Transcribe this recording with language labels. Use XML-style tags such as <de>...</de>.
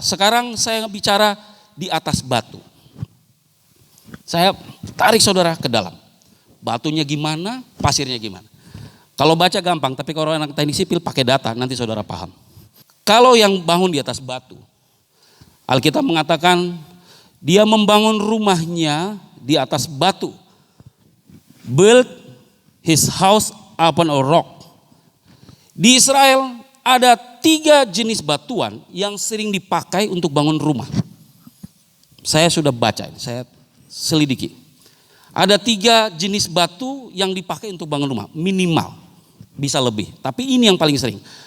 <id>Sekarang saya bicara di atas batu. Saya tarik saudara ke dalam. Batunya gimana, pasirnya gimana. Kalau baca gampang, tapi kalau anak teknik sipil pakai data, nanti saudara paham. Kalau yang bangun di atas batu, Alkitab mengatakan dia membangun rumahnya di atas batu.</id> <en>Build his house upon a rock.</en> <id>Di Israel ada 3 jenis batuan yang sering dipakai untuk bangun rumah. Saya sudah baca, saya selidiki. Ada 3 jenis batu yang dipakai untuk bangun rumah, minimal. Bisa lebih, tapi ini yang paling sering.</id>